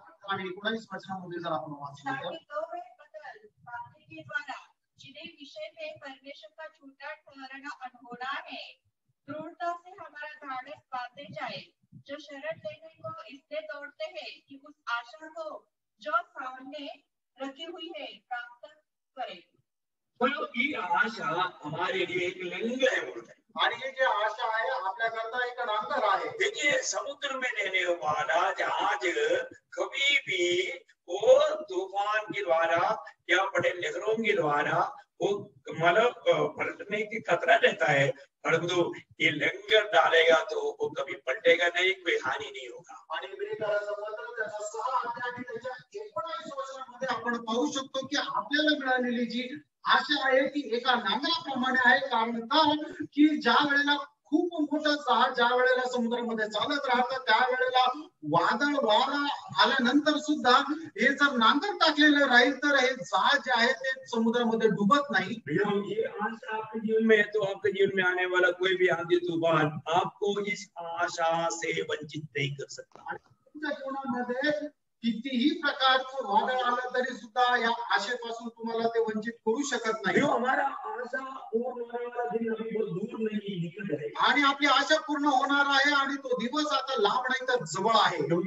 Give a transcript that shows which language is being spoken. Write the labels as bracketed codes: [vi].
[mr] आणि 19 वचनामध्ये जर आपण वाचलं तर [hi] के द्वारा जिन्हें विषय में परमेश्वर का झूठा ठहराना अनहोना है, दृढ़ता से हमारा ढाढ़स बांधे जाए, जो शरण लेने को इसलिए दौड़ते हैं कि उस आशा को जो सामने रखी हुई है प्राप्त करें। बोलो, ये आशा हमारे लिए एक लिंग है बोलते हैं। [mr] आणि ये जो आशा आहे आपल्याकरता एक नांगर आहे। [hi] देखिए, समुद्र में रहने वाला जहाज कभी भी वो तूफान के द्वारा या बड़े लहरों के द्वारा वो मतलब पलटने की खतरा रहता है, परंतु ये लंगर डालेगा तो वो कभी पलटेगा नहीं, कोई हानि नहीं होगा। [mr] आणि इब्रानियरांचं पत्र त्याचा 6 अध्याय आणि त्याच्या 19 वचनामध्ये आपण पाहू शकतो की आपल्याला मिळालेली जी आशा आहे ती एका नांगराप्रमाणे आहे। कारण का की ज्या वेळेला खूप मोठं जहाज ज्या वेळेला समुद्रामध्ये चालत राहतं त्यावेळेला वादळ वारा आल्यानंतर सुद्धा हे जर नांगर टाकलेलं राहील तर हे जहाज जे आहे ते समुद्रामध्ये डुबत नाही. [hi] ये आशा आपके जीवन में है तो आपके जीवन में आने वाला कोई भी आंधी तूफान आपको इस आशा से वंचित नहीं कर सकता. [mr] आणि तुमच्या जीवनामध्ये कितीही प्रकारचं वादळ आलं तरी सुद्धा या आशेपासून तुम्हाला ते वंचित करू शकत नाही. [hi] हमारा आशा पूर्ण होने वाला दिन अभी बहुत दूर नहीं, निकट है. [mr] आणि आपली आशा पूर्ण होणार आहे आणि तो दिवस आता लांब नाही तर जवळ आहे.